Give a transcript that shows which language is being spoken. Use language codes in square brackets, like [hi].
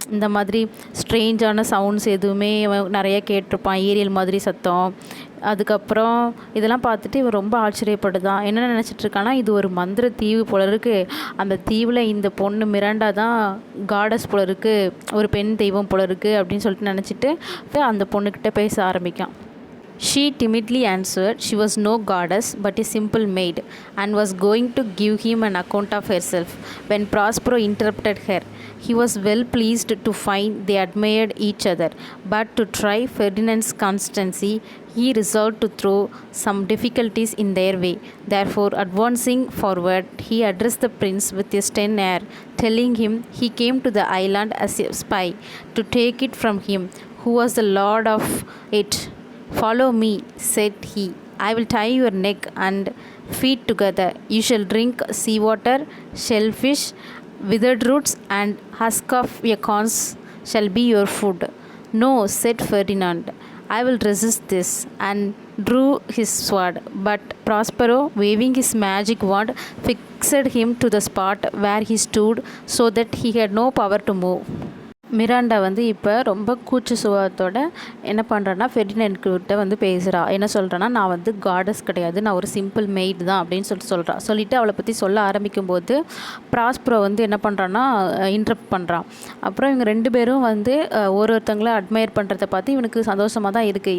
[ta] இந்த மாதிரி ஸ்ட்ரேஞ்சான சவுண்ட்ஸ் எதுவுமே இவன் நிறைய கேட்டிருப்பான், ஏரியல் மாதிரி சத்தம். அதுக்கப்புறம் இதெல்லாம் பார்த்துட்டு இவன் ரொம்ப ஆச்சரியப்படுதான். என்ன நினச்சிட்ருக்கான்னா, இது ஒரு மந்திர தீவு போல இருக்குது, அந்த தீவில் இந்த பொண்ணு மிராண்டா தான் காடஸ் போல இருக்குது, ஒரு பெண் தெய்வம் போல இருக்குது அப்படின்னு சொல்லிட்டு நினச்சிட்டு அந்த பொண்ணுக்கிட்ட பேச ஆரம்பிக்கான். [en] She timidly answered she was no goddess but a simple maid, and was going to give him an account of herself, when Prospero interrupted her. He was well pleased to find they admired each other, but to try Ferdinand's constancy, he resolved to throw some difficulties in their way. Therefore, advancing forward, he addressed the prince with a stern air, telling him he came to the island as a spy, to take it from him who was the lord of it. "Follow me," said he. "I will tie your neck and feet together. You shall drink seawater, shellfish, withered roots, and husk of acorns shall be your food." "No," said Ferdinand, "I will resist this, and drew his sword, but Prospero, waving his magic wand, fixed him to the spot where he stood so that he had no power to move. [ta] Miranda வந்து இப்போ ரொம்ப கூச்ச சுபாவத்தோட என்ன பண்ணுறான்னா ஃபெர்டினண்ட்கிட்ட வந்து பேசுகிறா. என்ன சொல்கிறேன்னா, நான் வந்து காடஸ் கிடையாது, நான் ஒரு சிம்பிள் மெய்டு தான் அப்படின்னு சொல்கிறா. சொல்லிவிட்டு அவளை பற்றி சொல்ல ஆரம்பிக்கும்போது ப்ராஸ்பரோ வந்து என்ன பண்ணுறான்னா இன்டரப்ட் பண்ணுறான். அப்புறம் இவங்க 2 பேரும் வந்து ஒருத்தங்களை அட்மையர் பண்ணுறத பார்த்து இவனுக்கு சந்தோஷமாக தான் இருக்குது.